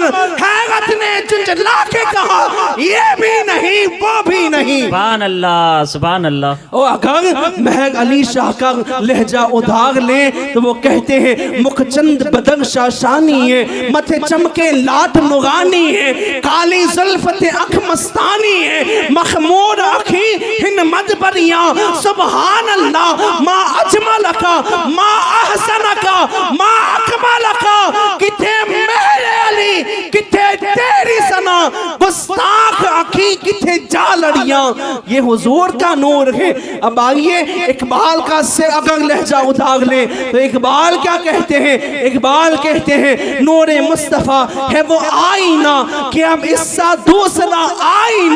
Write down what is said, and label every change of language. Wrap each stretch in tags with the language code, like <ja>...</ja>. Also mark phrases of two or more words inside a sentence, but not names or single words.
<ur>حیرت نے جنجلا کے کہا یہ بھی نہیں وہ بھی نہیں.</ur> <ar>سبحان اللہ, سبحان اللہ.</ar> <ur>اور اگر مہر علی شاہ کا لہجہ ادھار لیں تو وہ کہتے ہیں</ur> <pa>مکھ چند بدر شاشانی ہے, متھے چمکے لاٹ نورانی ہے, کالی زلفت اکھ مستانی ہے, مخمور اکھی ہن مدبریاں.</pa> <ar>سبحان اللہ, ما اجملکا ما احسنکا ما اکملکا.</ar> <pa>کتھے مہر علی کتھے تیری سنا, گستاخ اکھی کتھے جالڑیاں.</pa> <ur>یہ حضور کا نور ہے. اب آئیے اقبال کا سے اگر لہجہ ادھار لیں تو اقبال کیا کہتے ہیں؟ اقبال کہتے ہیں نور مصطفیٰ ہے وہ آئینہ کہ اب اس سا دوسرا آئینہ.</ur>